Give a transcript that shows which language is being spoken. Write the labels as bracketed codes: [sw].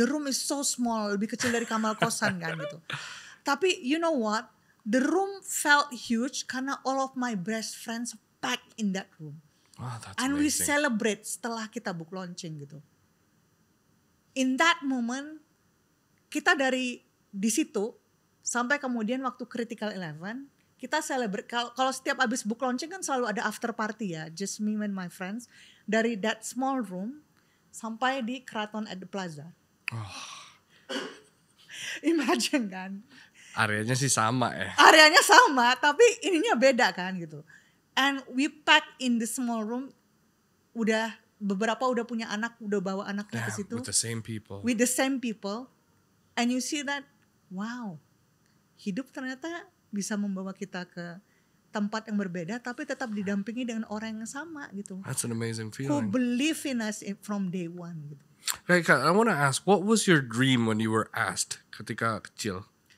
[en] The room is so small, [id] lebih kecil dari kamar kosan kan gitu. [en] Tapi you know what? The room felt huge karena all of my best friends packed in that room. Wow, that's And we amazing. [id] celebrate setelah kita book launching gitu. [en] In that moment, [id] kita di situ sampai kemudian waktu Critical 11, kita celebrate. Kalau setiap abis book launching kan selalu ada after party ya, [en] just me and my friends. Dari that small room sampai di Kraton at the Plaza. [id] Imagine kan. Areanya sih sama ya. Areanya sama, tapi ininya beda kan gitu. [en] And we pack in the small room. [id] Beberapa udah punya anak, udah bawa anaknya ke situ. [en] With the same people. With the same people. And you see that, wow, [id] hidup ternyata bisa membawa kita ke tempat yang berbeda, tapi tetap didampingi dengan orang yang sama gitu. [en] That's an amazing Who feeling. believe in us from day one gitu. Kak, I want to ask, what was your dream when you were asked [id] ketika kecil?